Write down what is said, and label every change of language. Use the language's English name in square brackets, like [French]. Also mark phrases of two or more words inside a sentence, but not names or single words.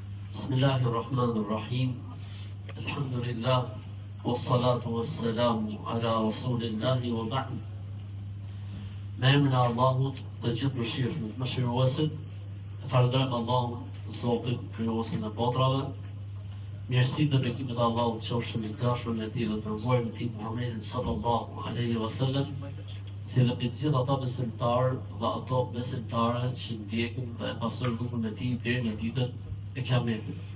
[Arabic] بسم الله الرحمن الرحيم. Alhamdulillah. والصلاة والسلام على رسول الله وبعد. [Albanian] Me emrin e Allahut, të gjithë mëshirshëm, mëshiruesit, e falenderojmë Allahun, Zotin, krijuesin e botrave. Mirësitë dhe bekimet e Allahut qofshin i dashur me tij dhe të dërguarin e tij Muhammedin [Arabic] صلى الله عليه وسلم, [Albanian] si dhe për të gjithë ata besimtarë dhe ato besimtare që ndjekin dhe e pasojnë rrugën e tij deri në ditën e Kiametit.